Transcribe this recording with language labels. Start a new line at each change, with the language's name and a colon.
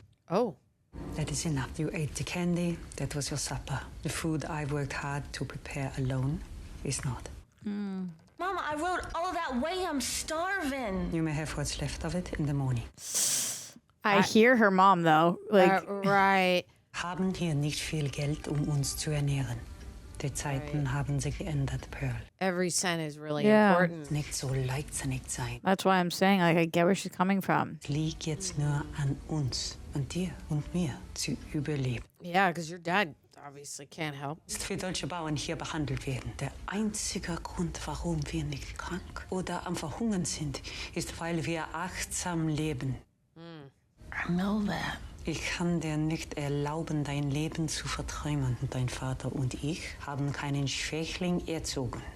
English: Oh. That is enough. You ate the candy. That was your supper. The food I worked hard to prepare alone is not. Mama, I rode all that way. I'm starving. You may have what's left of it in the morning. I hear her mom though. Like Right.
German: Haben hier nicht viel Geld, uns zu ernähren. Die Zeiten haben sich geändert, Pearl.
English: Every cent is really Yeah. important.
German: Nicht so leichtsinnig sein.
English: that's why I'm saying like I get where she's coming from.
German: Es liegt jetzt nur an uns, an dir und mir, zu überleben.
English: Yeah, because your dad obviously can't help.
German: Ist wie deutsche Bauern hier behandelt werden. Der einzige Grund, warum wir nicht krank oder am Verhungern sind, ist, weil wir achtsam leben.
English: I know that.
German: Ich kann dir nicht erlauben, dein Leben zu verträumen. Dein Vater und ich haben keinen Schwächling erzogen.